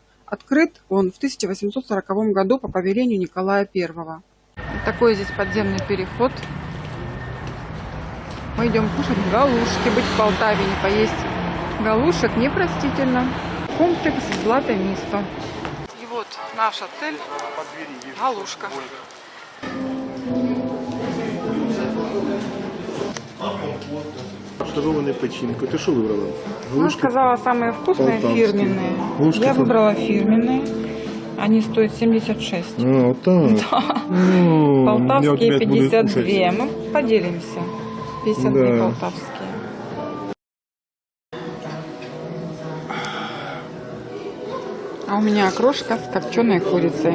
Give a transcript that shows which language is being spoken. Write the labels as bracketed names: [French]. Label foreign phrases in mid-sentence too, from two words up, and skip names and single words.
[Russian] Открыт он в 1840 году по повелению Николая I. Такой здесь подземный переход. Мы идем кушать галушки. Быть в Полтаве не поесть галушек непростительно. Комплекс «Злате место». И вот наша цель По двери вижу. галушка. [Ukrainian] Шарованная печінка. Ти що вибрала? [Russian] Она сказала самые вкусные Полтавские. фирменные. Галушки Я там. выбрала фирменные. Они стоят 76. А, так. Полтавские 52. Мы поделимся. 52 Да. полтавские. А у меня окрошка с копченой курицей.